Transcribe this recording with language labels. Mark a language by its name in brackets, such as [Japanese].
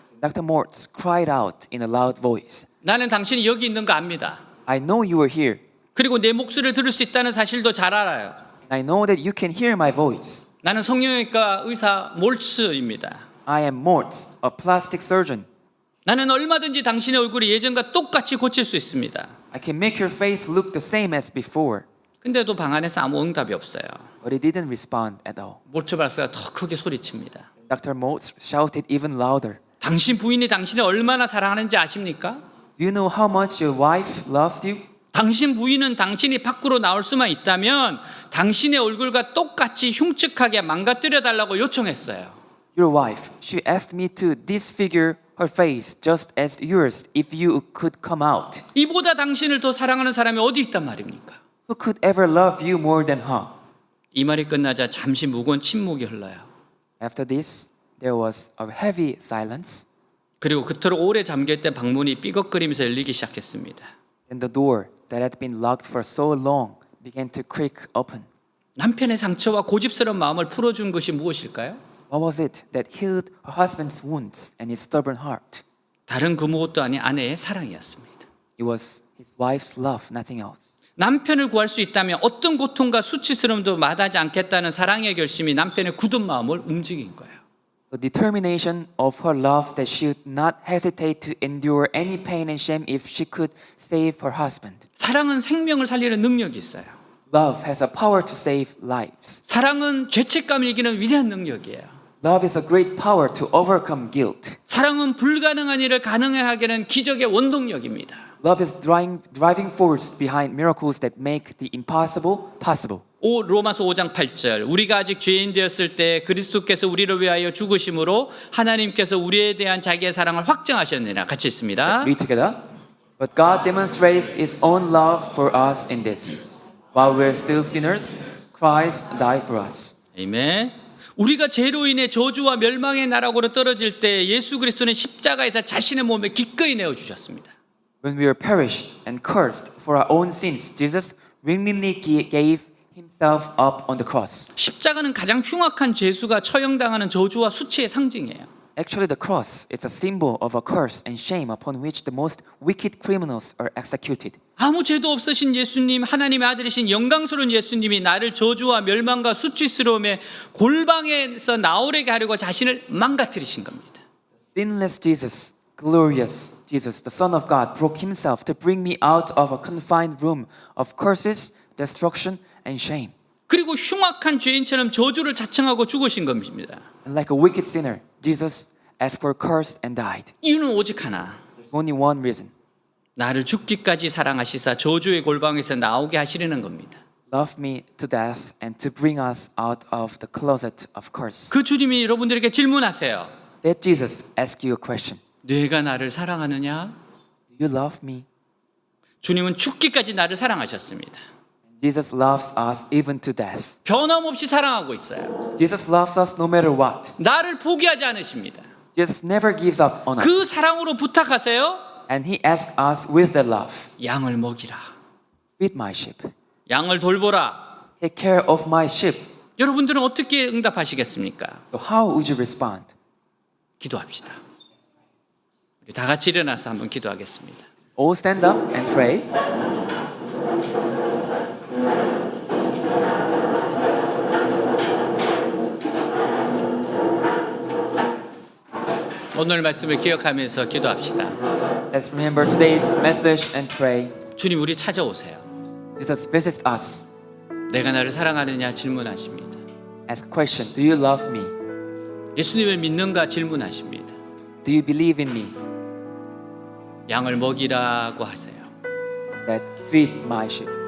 [English] Dr. Moltz cried out in a loud voice. [Korean] 나는 당신이 여기 있는 거 압니다. [English] I know you are here. [Korean] 그리고 내 목소리를 들을 수 있다는 사실도 잘 알아요. [English] I know that you can hear my voice. [Korean] 나는 성형외과 의사 몰츠입니다. [English] I am Moltz, a plastic surgeon. [Korean] 나는 얼마든지 당신의 얼굴이 예전과 똑같이 고칠 수 있습니다. [English] I can make your face look the same as before. [Korean] 근데도 방 안에서 아무 응답이 없어요. [English] But he didn't respond at all. [Korean] 몰츠 박사가 더 크게 소리칩니다. [English] Dr. Moltz shouted even louder. [Korean] 당신 부인이 당신을 얼마나 사랑하는지 아십니까? [English] Do you know how much your wife loves you? [Korean] 당신 부인은 당신이 밖으로 나올 수만 있다면 당신의 얼굴과 똑같이 흉측하게 망가뜨려 달라고 요청했어요. [English] Your wife, she asked me to disfigure her face just as yours if you could come out. [Korean] 이보다 당신을 더 사랑하는 사람이 어디 있단 말입니까? [English] Who could ever love you more than her? [Korean] 이 말이 끝나자 잠시 무거운 침묵이 흘러요. [English] After this, there was a heavy silence. [Korean] 그리고 그토록 오래 잠겨있던 방문이 삐걱거리면서 열리기 시작했습니다. [English] And the door that had been locked for so long began to creak open. [Korean] 남편의 상처와 고집스러운 마음을 풀어준 것이 무엇일까요? [English] What was it that healed her husband's wounds and his stubborn heart? [Korean] 다른 그 무엇도 아닌 아내의 사랑이었습니다. [English] It was his wife's love, nothing else. [Korean] 남편을 구할 수 있다면 어떤 고통과 수치스러움도 마다하지 않겠다는 사랑의 결심이 남편의 굳은 마음을 움직인 거예요. [English] The determination of her love that she would not hesitate to endure any pain and shame if she could save her husband. [Korean] 사랑은 생명을 살리는 능력이 있어요. [English] Love has a power to save lives. [Korean] 사랑은 죄책감을 이기는 위대한 능력이에요. [English] Love is a great power to overcome guilt. [Korean] 사랑은 불가능한 일을 가능하게 하는 기적의 원동력입니다. [English] Love is driving force behind miracles that make the impossible possible. [Korean] 로마서 5장 8절 우리가 아직 죄인 되었을 때 그리스도께서 우리를 위하여 죽으심으로 하나님께서 우리에 대한 자기의 사랑을 확증하셨느니라. 같이 있습니다. [English] Read together. But God demonstrates His own love for us in this. While we're still sinners, Christ died for us. [Korean] 아멘. 우리가 죄로 인해 저주와 멸망의 나락으로 떨어질 때 예수 그리스도는 십자가에서 자신의 몸에 기꺼이 내어 주셨습니다. [English] When we were perished and cursed for our own sins, Jesus willingly gave Himself up on the cross. [Korean] 십자가는 가장 흉악한 죄수가 처형당하는 저주와 수치의 상징이에요. [English] Actually, the cross is a symbol of a curse and shame upon which the most wicked criminals are executed. [Korean] 아무 죄도 없으신 예수님, 하나님의 아들이신 영광스러운 예수님이 나를 저주와 멸망과 수치스러움의 골방에서 나오게 하려고 자신을 망가뜨리신 겁니다. [English] Sinless Jesus, glorious Jesus, the Son of God, broke Himself to bring me out of a confined room of curses, destruction, and shame. [Korean] 그리고 흉악한 죄인처럼 저주를 자청하고 죽으신 겁니다. [English] And like a wicked sinner, Jesus asked for a curse and died. [Korean] 이유는 오직 하나. [English] There's only one reason. [Korean] 나를 죽기까지 사랑하시사 저주의 골방에서 나오게 하시려는 겁니다. [English] Love me to death and to bring us out of the closet of curse. [Korean] 그 주님이 여러분들에게 질문하세요. [English] Let Jesus ask you a question. [Korean] 내가 나를 사랑하느냐? [English] Do you love me? [Korean] 주님은 죽기까지 나를 사랑하셨습니다. [English] Jesus loves us even to death. [Korean] 변함없이 사랑하고 있어요. [English] Jesus loves us no matter what. [Korean] 나를 포기하지 않으십니다. [English] Jesus never gives up on [Korean] 그 [English] us. [Korean] 사랑으로 부탁하세요. [English] And He asks us with that love. [Korean] 양을 먹이라. [English] Feed my sheep. [Korean] 양을 돌보라. [English] Take care of my sheep. [Korean] 여러분들은 어떻게 응답하시겠습니까? [English] So how would you respond? [Korean] 기도합시다. 우리 다 같이 일어나서 한번 기도하겠습니다. [English] All stand up and pray. [Korean] 오늘 말씀을 기억하면서 기도합시다. [English] Let's remember today's message and pray. [Korean] 주님 우리 찾아오세요. [English] Jesus visits us. [Korean] 내가 나를 사랑하느냐 질문하십니다. [English] Ask a question. Do you love me? [Korean] 예수님을 믿는가 질문하십니다. [English] Do you believe in me? [Korean] 양을 먹이라고 하세요. [English] That feed my sheep.